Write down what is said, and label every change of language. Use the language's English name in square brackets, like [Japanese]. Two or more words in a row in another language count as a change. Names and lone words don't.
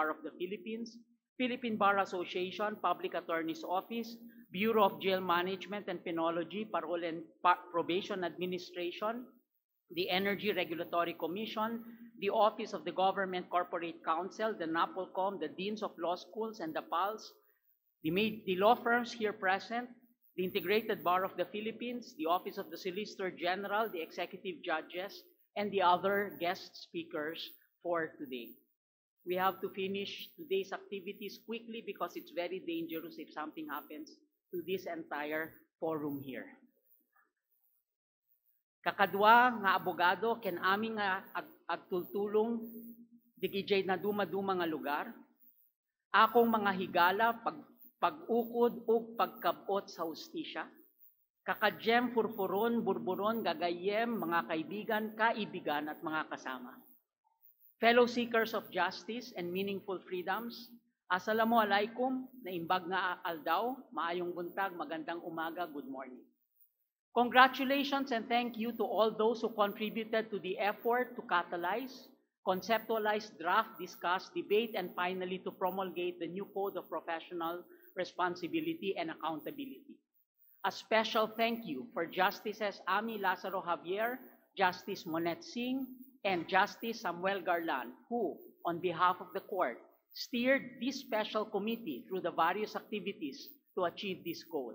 [English] of the Philippines, Philippine Bar Association, Public Attorney's Office, Bureau of Jail Management and Penology, Parole and Probation Administration, the Energy Regulatory Commission, the Office of the Government Corporate Counsel, the NAPOLCOM, the Deans of Law Schools and the PALS, the law firms here present, the Integrated Bar of the Philippines, the Office of the Solicitor General, the Executive Judges, and the other guest speakers for today. We have to finish today's activities quickly because it's very dangerous if something happens to this entire forum here. [Iloko] Kakadwa nga abogado ken aming nga agtultulong digijay na dumaduma nga lugar, [Cebuano] akong mga higala pag-ukod ug pagkabot sa hustisya, kakadjem furfuron burburon gagayem [Filipino] mga kaibigan, kaibigan at mga kasama. [English] Fellow seekers of justice and meaningful freedoms, [Arabic] السلام عليكم, [Iloko] na imbag nga aldaw, [Cebuano] maayong buntag, [Filipino] magandang umaga, [English] good morning. Congratulations and thank you to all those who contributed to the effort to catalyze, conceptualize, draft, discuss, debate, and finally to promulgate the new Code of Professional Responsibility and Accountability. A special thank you for Justices Ami Lazaro Javier, Justice Monette Singh, and Justice Samuel Garlan, who, on behalf of the court, steered this special committee through the various activities to achieve this goal.